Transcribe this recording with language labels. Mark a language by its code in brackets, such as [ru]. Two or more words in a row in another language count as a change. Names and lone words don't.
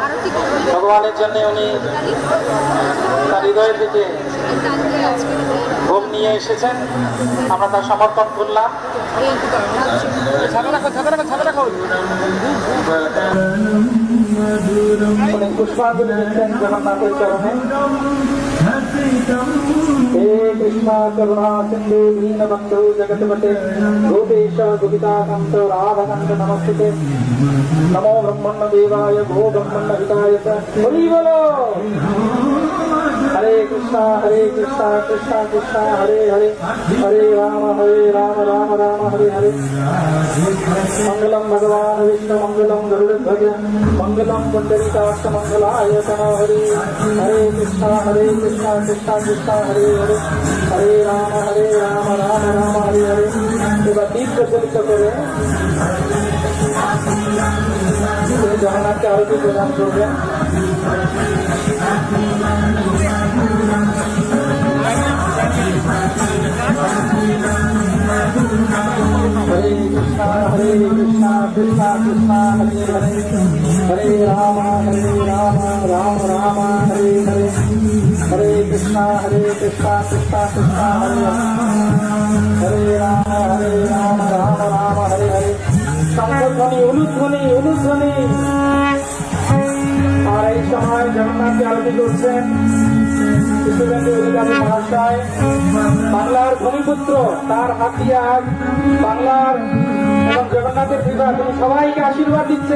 [bn] ভগবানের জন্য উনি তার হৃদয় থেকে ভোগ নিয়ে এসেছেন, আমরা তার সমর্পণ করলাম। পুষ্পাঞ্জলি দিচ্ছেন জগন্নাথের চরণে। [sa] हे कृष्णा करुणा सिंधु दीनबंधु जगतपते गोपेश गोपिकाकांत राधाकांत नमस्ते। नमो ब्रह्मण्य देवाय भो ब्रह्मण्य हिताय हरि बोलो। हरे कृष्णा कृष्णा कृष्णा हरे हरे हरे राम राम राम हरे हरे। मंगलम भगवान विष्णु मंगलम गरुड़ध्वज मंगलम पुंडरीकाक्ष मंगलाय तनो हरि। हरे कृष्णा कृष्णा कृष्णा हरे हरे हरे राम राम हरे हरे। [bn] এবার দীপ প্রজ্বলিত করে জগন্নাথকে আরতি প্রদান করবেন। [sa] हरे कृष्णा कृष्णा कृष्णा हरे हरे हरे राम राम राम हरे हरे हरे कृष्णा कृष्णा कृष्णा हरे हरे राम राम हरे हरे। [bn] শঙ্খধ্বনি উলুধ্বনি। আর এই সময় জগন্নাথকে আরতি করছেন শুভেন্দু অধিকারী মহাশয়, বাংলার ভূমিপুত্র। তার হাত দিয়ে আজ বাংলার এবং জগন্নাথের কৃপা তিনি সবাইকে আশীর্বাদ দিচ্ছেন।